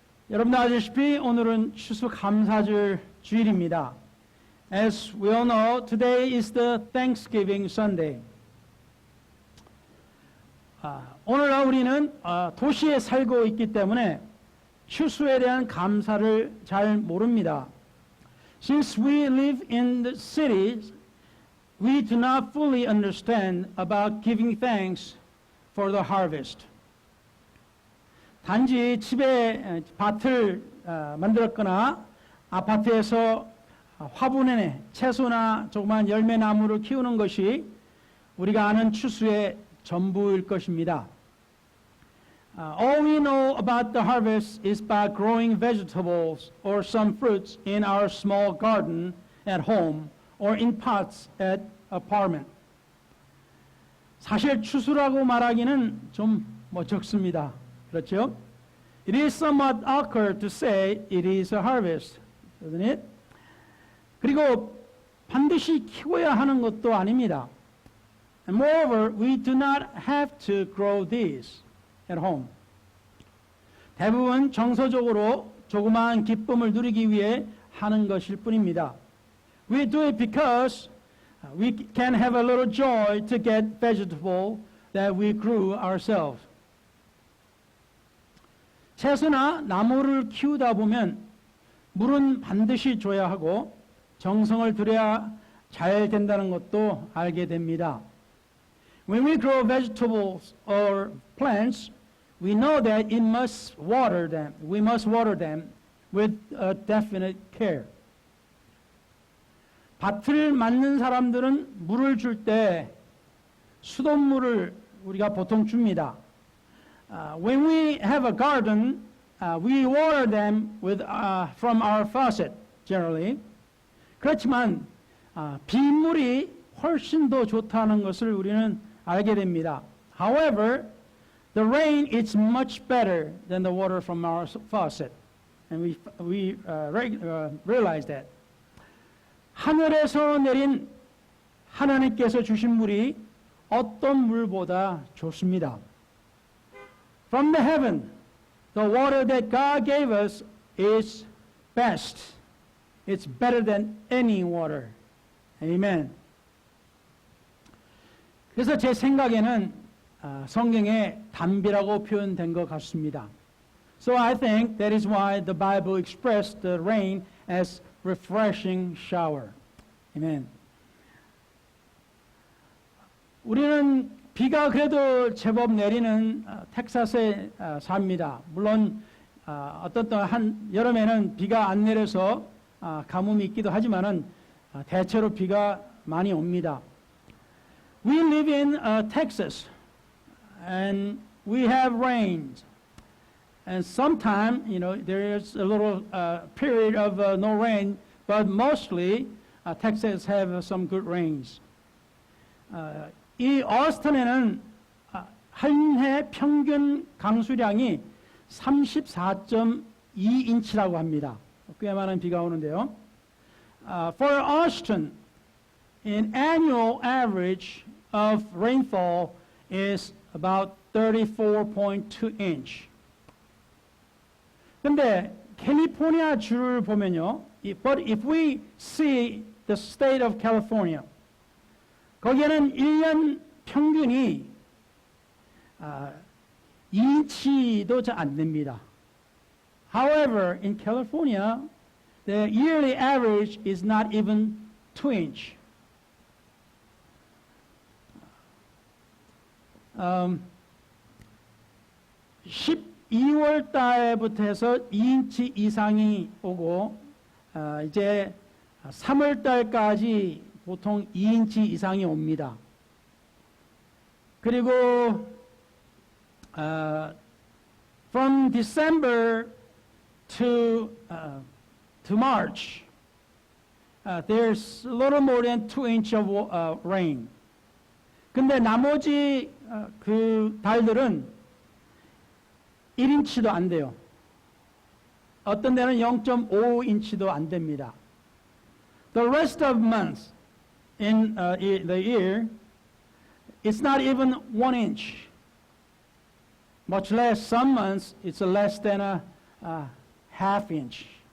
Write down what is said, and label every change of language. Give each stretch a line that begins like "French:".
Korean: 여러분 아시다시피 오늘은 추수감사절 주일입니다.
English: As we all know, today is the Thanksgiving Sunday.
Korean: 오늘날 우리는 도시에 살고 있기 때문에 추수에 대한 감사를 잘 모릅니다.
English: Since we live in the cities, we do not fully understand about giving thanks for the harvest.
Korean: 단지 집에 밭을 만들었거나 아파트에서 화분에 채소나 조그만 열매나무를 키우는 것이 우리가 아는 추수의 전부일 것입니다.
English: All we know about the harvest is by growing vegetables or some fruits in our small garden at home or in pots at apartment.
Korean: 사실 추수라고 말하기는 좀 적습니다. 그렇죠?
English: It is somewhat awkward to say it is a harvest, isn't it?
Korean: 그리고 반드시 키워야 하는 것도 아닙니다.
English: And moreover, we do not have to grow these at home.
Korean: 대부분 정서적으로 조그마한 기쁨을 누리기 위해 하는 것일 뿐입니다.
English: We do it because we can have a little joy to get vegetable that we grew ourselves.
Korean: 채소나 나무를 키우다 보면 물은 반드시 줘야 하고 정성을 들여야 잘 된다는 것도 알게 됩니다.
English: When we grow vegetables or plants, we know that it must water them. We must water them with a definite care.
Korean: 밭을 맡는 사람들은 물을 줄 때 수돗물을 우리가 보통 줍니다.
English: When we have a garden, we water them with from our faucet generally.
Korean: 그렇지만 빗물이 훨씬 더 좋다는 것을 우리는 알게 됩니다.
English: However, the rain is much better than the water from our faucet, and we realize that.
Korean: 하늘에서 내린 하나님께서 주신 물이 어떤 물보다 좋습니다.
English: From the heaven, the water that God gave us is best. It's better than any water. Amen.
Korean: 그래서 제 생각에는 성경에 단비라고 표현된 것 같습니다.
English: So I think that is why the Bible expressed the rain as refreshing shower. Amen.
Korean: 우리는 비가 그래도 제법 내리는 텍사스에 삽니다. 물론 어떤 한 여름에는 비가 안 내려서 가뭄이 있기도 하지만은 대체로 비가 많이 옵니다.
English: We live in Texas, and we have rains, and sometimes, there is a little period of no rain, but mostly Texas have some good rains.
Korean: 이 어스턴에는 한 해 평균 강수량이 34.2인치라고 합니다. 꽤 많은 비가 오는데요.
English: For Austin, an annual average of rainfall is about 34.2 inch.
Korean: 근데 캘리포니아 주를 보면요.
English: But if we see the state of California,
Korean: 거기에는 1년 평균이 2인치도 안 됩니다.
English: However, in California, the yearly average is not even 2 inch.
Korean: 12월 달부터 해서 2인치 이상이 오고 이제 3월 달까지 보통 2인치 이상이 옵니다. 그리고
English: from December to March, there's a little more than 2 inch of rain.
Korean: 근데 나머지 그 달들은 1인치도 안 돼요. 어떤 데는 0.5인치도 안 됩니다.
English: The rest of months in the year, it's not even 1 inch. Much less some months, it's less than a half inch.